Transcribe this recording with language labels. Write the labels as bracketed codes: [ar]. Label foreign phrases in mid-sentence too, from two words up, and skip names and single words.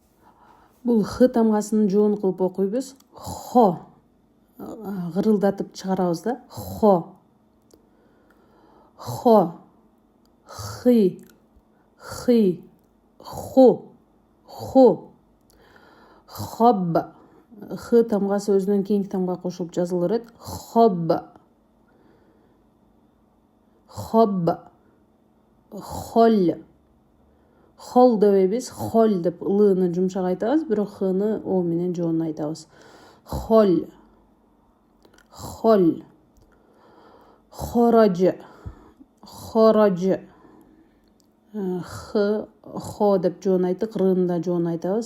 [ky] Бул х тамгасынын жоон кылып окуйбуз. Хо гырылдатып чыгарабыз да. [ar] Хо. Хо. Хы. Хы. Ху. Ху. Хоб. [ky] Х тамгасы өзүнөн кийинки тамга кошулуп жазылып берет. [ar] Хоб. Хоб. Хол. [ky] Хол дебейбиз, хол деп лыны жумшак айтабыз, бирок хны о менен жоон айтабыз. [ar] Хол. Хол. Хорож. Хорож. [ky] Хо деп жоон айттык, рыны да жоон айтабыз.